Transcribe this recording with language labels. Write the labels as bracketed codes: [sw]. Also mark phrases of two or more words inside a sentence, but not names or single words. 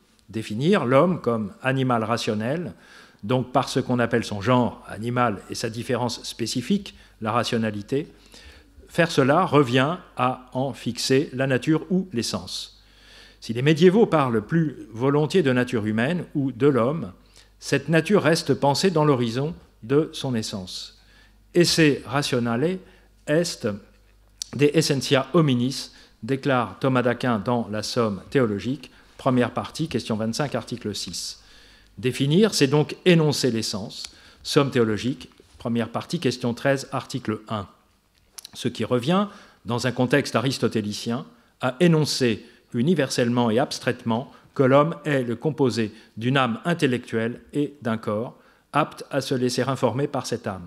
[fr] Définir l'homme comme animal rationnel, donc par ce qu'on appelle son genre animal et sa différence spécifique, la rationalité. Faire cela revient à en fixer la nature ou l'essence. Si les médiévaux parlent plus volontiers de nature humaine ou de l'homme, cette nature reste pensée dans l'horizon de son essence. [la] Esse rationale est de essentia hominis, [fr] déclare Thomas d'Aquin dans la Somme théologique, première partie, question 25, article 6. Définir, c'est donc énoncer l'essence. Somme théologique, première partie, question 13, article 1. Ce qui revient, dans un contexte aristotélicien, à énoncer universellement et abstraitement que l'homme est le composé d'une âme intellectuelle et d'un corps, apte à se laisser informer par cette âme.